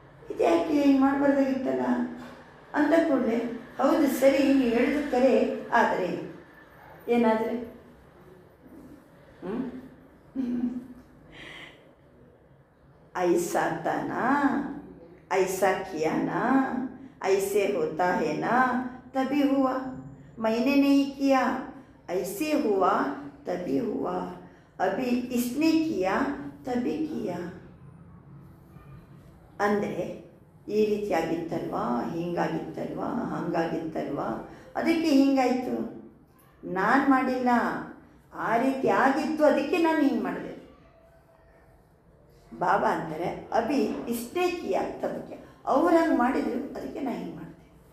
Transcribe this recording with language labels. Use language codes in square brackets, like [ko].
[kn] ಇದು ಯಾಕೆ ಹಿಂಗೆ ಮಾಡಬಾರ್ದಾಗಿತ್ತಲ್ಲ ಅಂದ ಕೂಡಲೇ ಹೌದು ಸರಿ ನೀವು ಹೇಳಿದ ಕರೆ, ಆದರೆ ಏನಾದರೆ [hi] ऐसा था ना, ऐसा किया ना, ऐसे होता है ना, तभी हुआ. मैंने नहीं किया, ऐसे हुआ तभी हुआ, अभी इसने किया तभी किया. [kn] ಅಂದರೆ ಈ ರೀತಿ ಆಗಿತ್ತಲ್ವಾ, ಹಿಂಗಾಗಿತ್ತಲ್ವಾ, ಹಂಗಾಗಿತ್ತಲ್ವಾ, ಅದಕ್ಕೆ ಹಿಂಗಾಯಿತು. ನಾನು ಮಾಡಿಲ್ಲ, ಆ ರೀತಿ ಆಗಿತ್ತು, ಅದಕ್ಕೆ ನಾನು ಹಿಂಗೆ ಮಾಡಿದೆ. ಬಾಬಾ ಅಂದರೆ ಅಭಿ ಇಷ್ಟೇ ಕಿಯಾ ತಬಕ್ಕೆ, ಅವ್ರು ಹಂಗೆ ಮಾಡಿದರು, ಅದಕ್ಕೆ ನಾನು ಹಿಂಗೆ ಮಾಡಿದೆ.